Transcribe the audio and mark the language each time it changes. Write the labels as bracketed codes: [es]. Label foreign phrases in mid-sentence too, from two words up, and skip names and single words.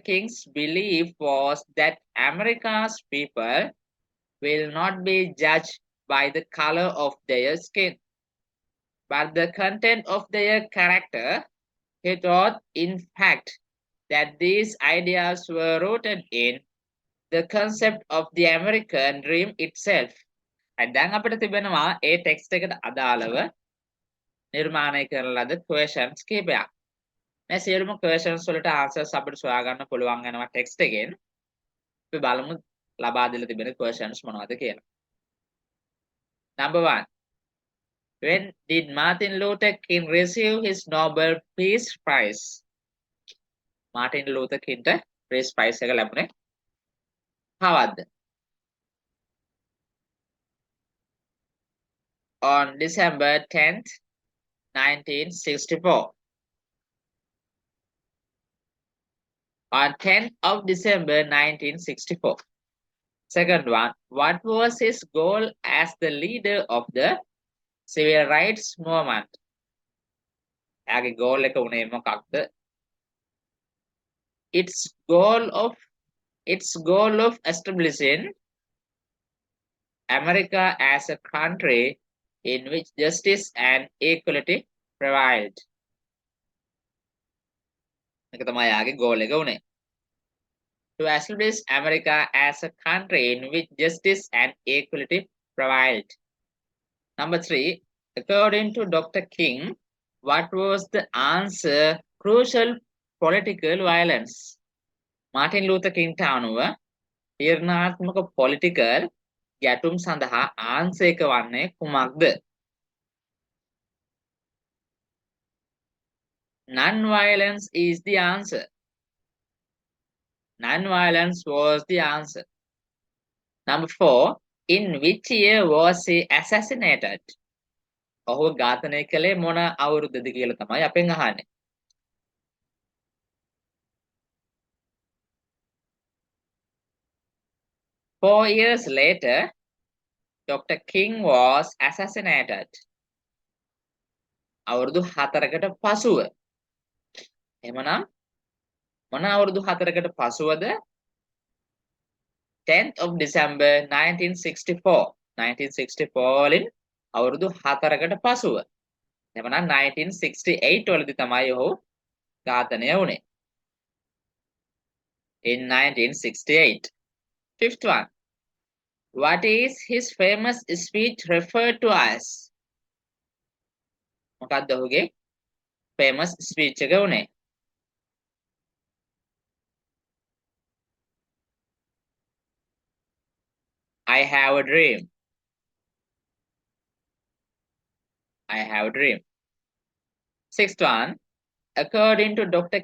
[en] King's belief was that America's people will not be judged by the color of their skin, but the content of their character. He thought, in fact, that these ideas were rooted in the concept of the American dream itself. [si] දැන් අපිට තිබෙනවා ඒ ටෙක්ස්ට් එකට අදාළව නිර්මාණය කරන ලද questions කිහිපයක්. මේ සියලුම questions වලට answers අපිට සොයා ගන්න පුළුවන් වෙනවා ටෙක්ස්ට් එකෙන්. අපි බලමු ලබා දීලා තිබෙන questions මොනවද කියලා. [en] Number 1. When did Martin Luther King receive his Nobel Peace Prize? [si] Martin Luther Kingට Peace Prize එක ලැබුණේ කවද්ද? [en] On December 10th, 1964. On 10th of December 1964. Second one, what was his goal as the leader of the civil rights movement? [si] එයාගේ goal එක උනේ මොකක්ද? [en] Its goal of establishing America as a country in which justice and equality prevailed. [si] ඒක තමයි යාගේ goal එක උනේ. [en] To establish America as a country in which justice and equality prevailed. Number 3, according to Dr. King, what was the answer? Crucial political violence. [si] Martin Luther King අනුව තීරණාත්මක political ගැටුම් සඳහා answer එක වන්නේ කුමක්ද? [en] Non-violence is the answer. Non-violence was the answer. Number 4, in which year was he assassinated? [si] ඔහුව ඝාතනය කළේ මොන අවුරුද්දද කියලා තමයි අපෙන් අහන්නේ. [en] Four years later, Dr. King was assassinated. [si] අවුරුදු 4කට පසුව. එහෙමනම් මොන අවුරුදු 4කට පසුවද? [en] 10th of December 1964. [si] 1964 වලින් අවුරුදු 4කට පසුව. එහෙමනම් 1968 වලදී තමයි ඔහු ඝාතනය වුනේ. [en] In 1968. Fifth one. What is his famous speech referred to as? [si] මොකක්ද ඔහුගේ [en] famous speech [si] එක උනේ? [en] I have a dream. I have a dream. Sixth one. According to Dr.